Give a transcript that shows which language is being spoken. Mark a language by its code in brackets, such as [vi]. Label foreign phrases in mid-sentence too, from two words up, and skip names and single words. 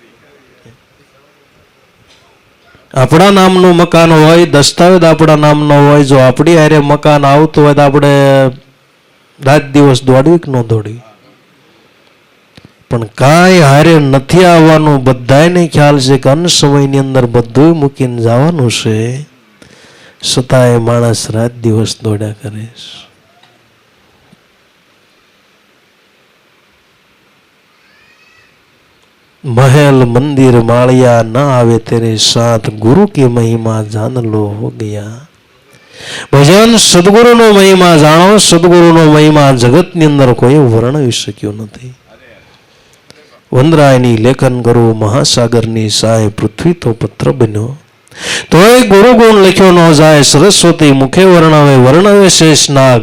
[gu] આપણા નામનું મકાન હોય, દસ્તાવેજ આપણા નામનો હોય, જો આપણી હારે મકાન આવતું હોય તો આપણે રાત દિવસ દોડવી કે ન દોડવી? પણ કાંઈ હારે નથી આવવાનું. બધાને ખ્યાલ છે કે અન સમયની અંદર બધું મૂકીને જવાનું છે, છતાંય માણસ રાત દિવસ દોડ્યા કરે છે. [hi] महल मंदिर मालिया न आवे तेरे साथ, गुरु की महिमा जान लो हो गया. [gu] ભજન સદગુરુનો મહિમા જાણો, સદગુરુનો મહિમા જગતની અંદર કોઈ વર્ણવી શક્યો નથી. વનરાયની લેખન કરવું મહાસાગરની સાય, પૃથ્વી તો પત્ર બન્યો. તોય ગુરુ ગુણ લખ્યો ન જાય, સરસ્વતી મુખે વર્ણવે શેષ નાગ.